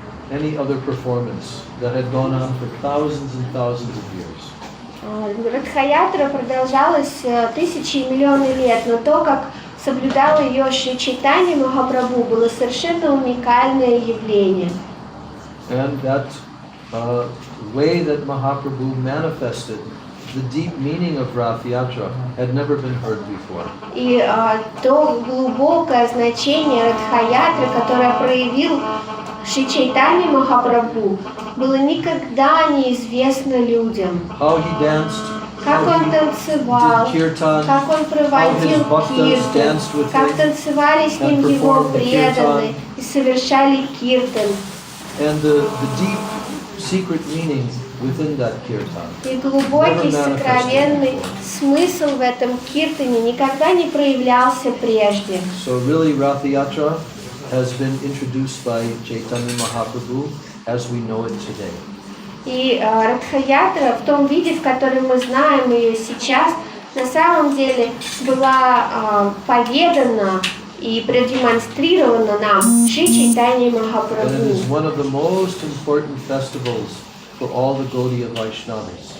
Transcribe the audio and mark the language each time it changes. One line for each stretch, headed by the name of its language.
English: any other performance that had gone on for thousands and thousands of years.
Russian: Радха-ятра продолжалась тысячи и миллионы лет, но то, как соблюдал ее Шри Чайтанья Махапрабху, было совершенно уникальное явление.
English: And that way that Mahaprabhu manifested the deep meaning of Rath-yatra had never been heard before.
Russian: И то глубокое значение Радха-ятры, которое проявил Шри Чайтанья Махапрабху, было никогда неизвестно людям.
English: How he danced,
Russian: как он танцевал, как он проводил киртан, как танцевали с ним его преданные и совершали киртан.
English: And the deep secret meaning within that kirtan.
Russian: И глубокий сокровенный смысл в этом киртане никогда не проявлялся прежде.
English: So really Rath-yatra has been introduced by Chaitanya Mahaprabhu as we know it today.
Russian: И Радха-ятра в том виде, в котором мы знаем ее сейчас, на самом деле была поведана и продемонстрирована нам Шри Чайтаньей Махапрабху.
English: And it is one of the most important festivals for all the Gaudiya Vaishnavas.